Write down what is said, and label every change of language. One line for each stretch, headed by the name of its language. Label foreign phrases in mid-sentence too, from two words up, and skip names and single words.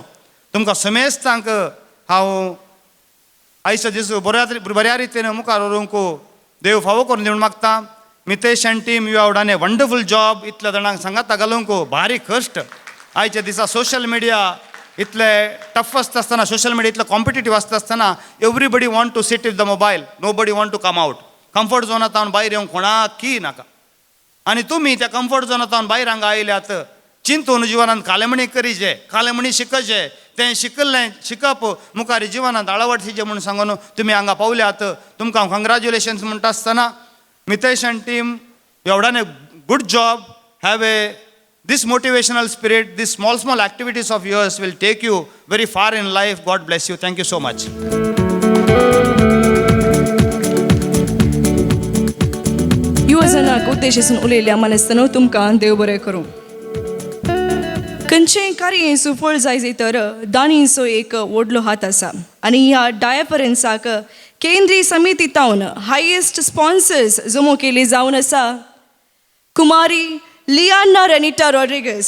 Konkani: तुमकां समेस्तांक हांव आयचो दीस बऱ्या रितीन मुखार व्हरूंक देव फावो करून दिवंक मागता.
English: Mitesh and team you have done a wonderful job.
Konkani: इतल्या जाणांक सांगाता घालूंक भारी कश्ट. आयच्या दिसा
English: social media
Konkani: इतले टफ आसता आसतना,
English: social media
Konkani: इतलो कॉम्पिटिटीव आसता आसतना
English: everybody want to sit with the mobile, nobody want to come out.
Konkani: कम्फर्ट झोनांतल्यान भायर येवंक कोणाकय नाका. आनी तुमी त्या कम्फर्ट झोनांतल्यान भायर हांगा आयल्यात चिंतून जिवनांत कालेमणी करीचे, कालेमणी शिकचे. तें शिकप मुखार जिवनांत आळवडचें म्हणून सांगून तुमी हांगा पावल्यात. तुमकां हांव कंग्रॅच्युलेशन्स म्हणटा आसतना
English: Mitesh and team you have done a good job. have a this motivational spirit, these small activities of yours will take you very far in life. God bless you. Thank you so much.
Konkani: युवजनाक उद्देशिसून उलयल्या मनस्तान तुमकां देव बरें करूं. खंयचेय कार्य सुफळ जाय तर दानीचो एक व्हडलो हात आसा आनी ह्या डायफरन्साक केंद्रीय समितीतावन
English: highest sponsors
Konkani: जमो केली जावन आसा कुमारी लियाना रेनिटा रॉड्रिगस.